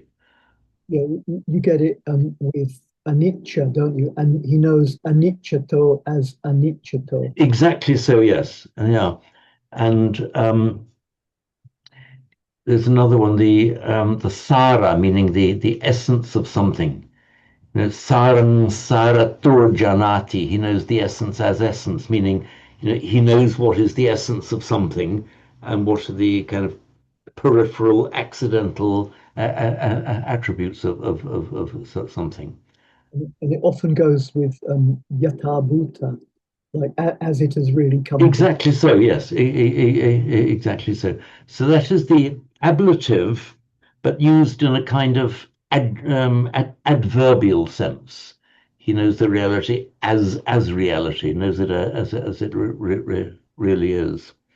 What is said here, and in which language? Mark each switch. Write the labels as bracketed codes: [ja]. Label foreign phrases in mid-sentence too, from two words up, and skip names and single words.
[en] Yeah, you get it with anicca, don't you? And he knows aniccato as aniccato. Exactly so, yes. Yeah. And there's another one, the sara, meaning the essence of something. [pi] You know, sarang saratur janati. [en] He knows the essence as essence, meaning he knows what is the essence of something and what are the kind of peripheral, accidental attributes of something. And it often goes with [pi] yatha bhuta, [en] like as it has really come to. Exactly so, yes, exactly so. So that is the ablative, but used in a kind of adverbial sense. He knows the reality as reality, knows it as it really is.